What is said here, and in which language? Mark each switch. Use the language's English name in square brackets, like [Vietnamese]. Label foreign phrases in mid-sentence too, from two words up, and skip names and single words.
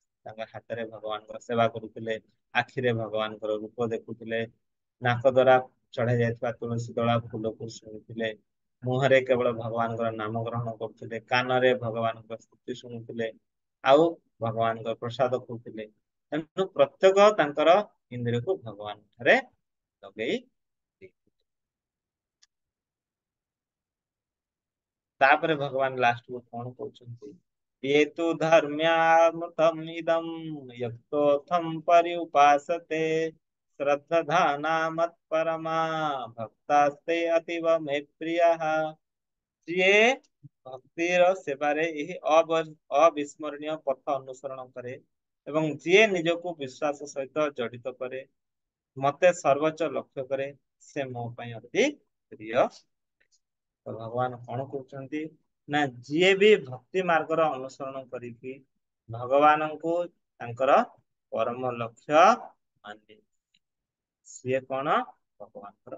[Odia] ତାଙ୍କ ହାତରେ ଭଗବାନଙ୍କର ସେବା କରୁଥିଲେ, ଆଖିରେ ଭଗବାନଙ୍କର ରୂପ ଦେଖୁଥିଲେ, ନାକ ଦ୍ୱାରା ଚଢା ଯାଇଥିବା ତୁଳସୀ ଦଳା ଫୁଲକୁ ଶୁଣୁଥିଲେ, ମୁହଁରେ କେବଳ ଭଗବାନଙ୍କର ନାମ ଗ୍ରହଣ କରୁଥିଲେ, କାନରେ ଭଗବାନଙ୍କ ସ୍ତୁତି ଶୁଣୁଥିଲେ, ଆଉ ଭଗବାନଙ୍କ ପ୍ରସାଦ ଖାଉଥିଲେ। ତେଣୁ ପ୍ରତ୍ୟେକ ତାଙ୍କର ଇନ୍ଦ୍ରିୟକୁ ଭଗବାନ ଠାରେ ଲଗେଇ ଦେଇଥିଲେ। ତାପରେ ଭଗବାନ ଲାଷ୍ଟକୁ କଣ କହୁଛନ୍ତି, [Sanskrit] ये तु धर्म्यामृतम् इदम् यक्तोऽथम् पर्युपासते श्रद्धाना मत्परमा भक्तास्ते अतीव मे प्रियः। [Odia] ଯିଏ ଭକ୍ତିର ସେବାରେ ଏହି ଅବିସ୍ମରଣୀୟ ପଥ ଅନୁସରଣ କରେ ଏବଂ ଯିଏ ନିଜକୁ ବିଶ୍ୱାସ ସହିତ ଜଡିତ କରେ, ମତେ ସର୍ବୋଚ୍ଚ ଲକ୍ଷ୍ୟ କରେ, ସେ ମୋ ପାଇଁ ଅତି ପ୍ରିୟ। ତ ଭଗବାନ କଣ କହୁଛନ୍ତି ନା ଯିଏ ବି ଭକ୍ତି ମାର୍ଗର ଅନୁସରଣ କରିକି ଭଗବାନଙ୍କୁ ତାଙ୍କର ପରମ ଲକ୍ଷ୍ୟ ମାନେ, ସିଏ କଣ ଭଗବାନଙ୍କର।